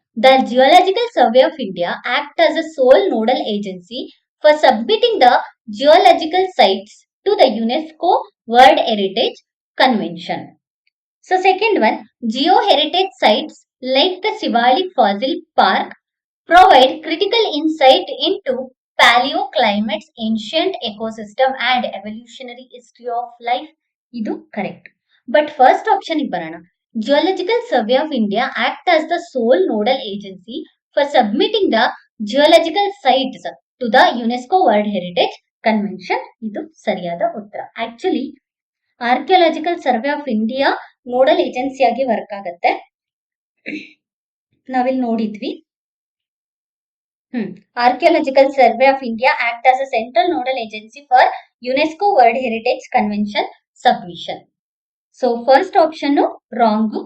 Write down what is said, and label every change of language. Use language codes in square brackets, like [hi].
[en] The Geological Survey of India acts as a sole nodal agency for submitting the geological sites to the UNESCO World Heritage Convention. So second one, geoheritage sites like the Sivalik Fossil Park provide critical insight into paleoclimates, ancient ecosystem and evolutionary history of life. [kn] ಇದು correct. But first option ಬರೋಣ. [en] Geological survey of India act as the sole nodal agency for submitting the geological sites to the UNESCO world heritage convention. [kn] ಇದು ಸರಿಯಾದ ಉತ್ತರ. Actually archaeological survey of India nodal ಏಜೆನ್ಸಿಯಾಗಿ work ಆಗತ್ತೆ. ನಾವಿಲ್ಲಿ ನೋಡಿದ್ವಿ. [en] Archaeological Survey of India act as a central nodal agency for UNESCO World Heritage Convention submission. So first option wrong.